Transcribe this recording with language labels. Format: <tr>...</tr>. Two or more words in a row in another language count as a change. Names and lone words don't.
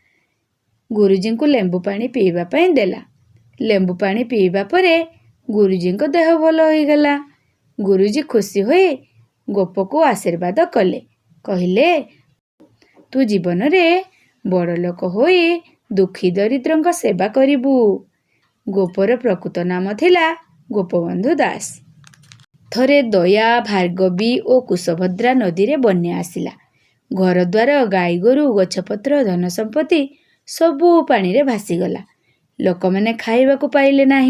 <or>ଗୁରୁଜୀଙ୍କୁ ଲେମ୍ବୁ ପାଣି ପିଇବା ପାଇଁ ଦେଲା। ଲେମ୍ବୁ ପାଣି ପିଇବା ପରେ ଗୁରୁଜୀଙ୍କ ଦେହ ଭଲ ହୋଇଗଲା। ଗୁରୁଜୀ ଖୁସି ହୋଇ ଗୋପଙ୍କୁ ଆଶୀର୍ବାଦ କଲେ। କହିଲେ ତୁ ଜୀବନ ରେ ବଡ଼ ଲୋକ ହୋଇ ଦୁଃଖୀ ଦରିଦ୍ରଙ୍କ ସେବା କରିବୁ। ଗୋପର ପ୍ରକୃତ ନାମ ଥିଲା ଗୋପବନ୍ଧୁ ଦାସ। ଥରେ ଦୟା ଭାର୍ଗବୀ ଆଉ କୁଶଭଦ୍ରା ନଦୀ ରେ ବନ୍ୟା ଆସିଲା। ଘର ଦ୍ୱାର ଗାଈ ଗୋରୁ ଗଛପତ୍ର ଧନ ସମ୍ପତ୍ତି ସବୁ ପାଣି ରେ ଭାସିଗଲା। ଲୋକ ମାନେ ଖାଇବାକୁ ପାଇଲେ ନାହିଁ।</or>